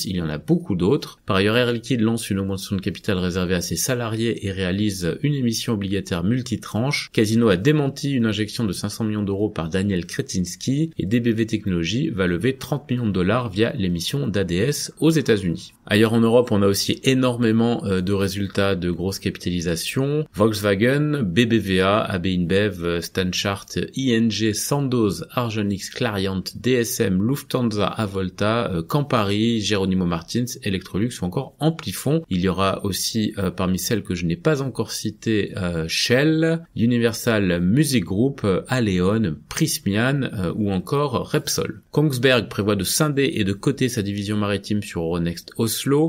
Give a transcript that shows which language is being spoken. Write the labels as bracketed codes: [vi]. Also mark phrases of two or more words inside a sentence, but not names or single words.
[fr] Il y en a beaucoup d'autres. Par ailleurs, Air Liquide lance une augmentation de capital réservée à ses salariés et réalise une émission obligataire multitranche. Casino a démenti une injection de 500 millions d'euros par Daniel Kretinsky et DBV Technologies va lever 30 millions de dollars via l'émission d'ADS aux États-Unis. Ailleurs en Europe, on a aussi énormément de résultats de grosses capitalisations. Volkswagen, BBVA, AB InBev, Stanchart, ING, Sandoz, Argenix, Clariant, DSM, Lufthansa, Avolta, Campari, Jerónimo Martins, Electrolux ou encore Amplifon. Il y aura aussi parmi celles que je n'ai pas encore citées Shell, Universal Music Group, Aleon, Prysmian ou encore Repsol. Kongsberg prévoit de scinder et de coter sa division maritime sur Euronext Oslo.